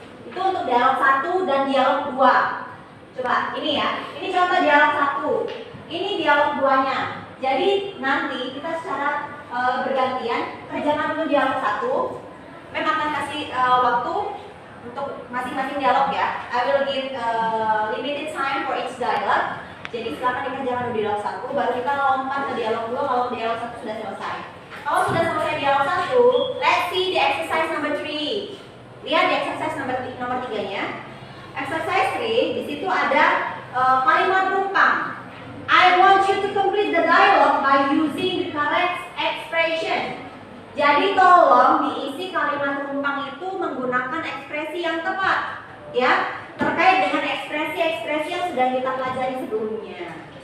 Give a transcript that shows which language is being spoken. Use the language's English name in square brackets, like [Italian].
[Indonesian] Itu untuk dialog 1 dan dialog 2. Coba, ini ya. Ini contoh dialog 1. Ini dialog 2-nya. Jadi nanti kita secara bergantian kerjakan dulu dialog 1. Mem akan kasih waktu untuk masing-masing dialog ya. [English] I will give limited time for each dialogue. [Indonesian] Jadi silakan dikerjakan dulu dialog 1, baru kita lompat ke dialog 2 kalau dialog 1 sudah selesai. Kalau sudah selesai dialog 1, [English] let's see the exercise number 3. [Indonesian] Lihat di exercise nomor 3-nya. Exercise 3, di situ ada kalimat rumpang. [English] I want you to complete the dialogue by using the correct expression. [Indonesian] Jadi tolong diisi kalimat rumpang itu menggunakan ekspresi yang tepat, ya, terkait dengan ekspresi-ekspresi yang sudah kita pelajari sebelumnya.